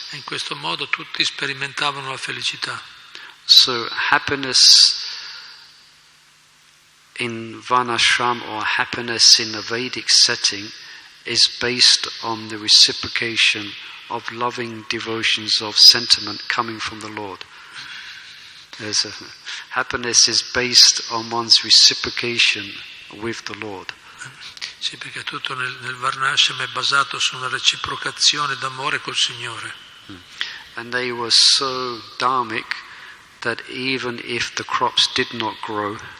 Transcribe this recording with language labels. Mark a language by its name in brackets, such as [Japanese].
[Italian] E in questo modo tutti sperimentavano la felicità. [English] So happiness in Varnashram or happiness in a Vedic setting is based on the reciprocation of loving devotions of sentiment coming from the Lord. Happiness is based on one's reciprocation with the Lord. [Italian] Sì, perché tutto nel Varnashrama è basato su una reciprocazione d'amore col Signore. [English] And they were so dharmic that even if the crops did not grow,